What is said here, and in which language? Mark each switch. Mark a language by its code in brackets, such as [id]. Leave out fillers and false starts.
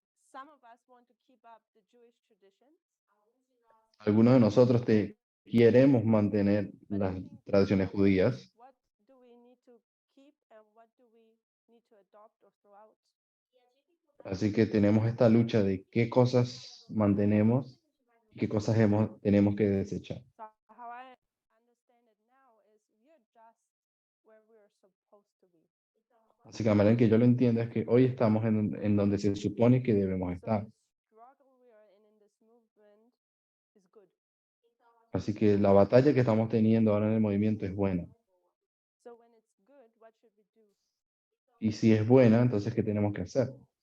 [en] Some of us want to keep up the Jewish traditions. [es] Algunos de nosotros queremos mantener las tradiciones judías, [en] What do we need to keep and what do we need to adopt or throw out? [es] así que tenemos esta lucha de qué cosas mantenemos y qué cosas tenemos que desechar. [en] So how I understand it now is we're just where we're supposed to be. [es] Así que la manera en que yo lo entiendo es que hoy estamos en donde se supone que debemos [en] So [es] estar. [en] the struggle we are in this movement is good. [es] Así que la batalla que estamos teniendo ahora en el movimiento es buena. [en] So when it's good, what should we do? [es] Y si es buena, entonces ¿qué tenemos que hacer?